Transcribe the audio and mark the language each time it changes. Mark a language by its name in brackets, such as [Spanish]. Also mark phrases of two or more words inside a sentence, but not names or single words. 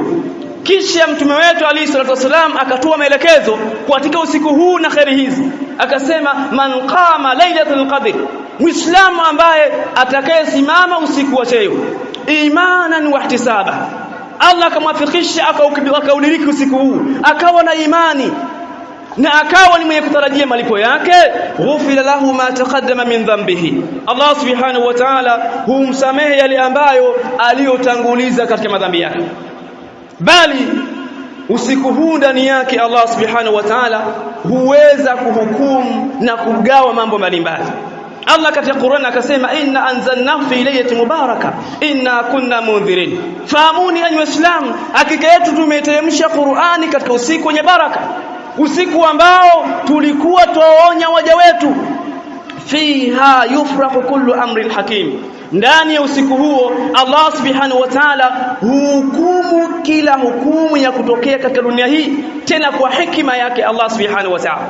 [Swahili] Kisha mtume wetu [Arabic] عليه الصلاة والسلام [Swahili] akatoa maelekezo katika usiku huu na khairi hizi, akasema [Arabic] من قام ليلة القدر, [Swahili] Muislamu ambaye atakayesimama usiku wa cheo [Arabic] إيمانا واحتسابا, [Swahili] Allah akamwafikisha akaudiriki usiku huu, akawa na imani na akawa ni mwenye kutarajia malipo yake, [Arabic] غفر له ما تقدم من ذنبه, [Swahili] Allah [Arabic] سبحانه وتعالى [Swahili] humsamehe yale ambayo aliyotanguliza katika madhambi yake. Bali usiku huu ndani yake Allah [Arabic] سبحانه وتعالى [Swahili] huweza kuhukumu na kugawa mambo mbalimbali. Allah katika Qur'an akasema [Arabic] إنا أنزلناه في ليلة مباركة إنا كنا منذرين. [Swahili] Fahamuni enyi Waislamu, hakika yetu tumeteremsha Qur'ani katika usiku wenye baraka, usiku ambao tulikuwa tuwaonya waja wetu. [Arabic] فيها يفرق كل أمر حكيم. [Swahili] Ndani ya usiku huo Allah [Arabic] سبحانه وتعالى [Swahili] hukumu kila hukumu ya kutokea katika dunia hii, tena kwa hekima yake Allah [Arabic] سبحانه وتعالى.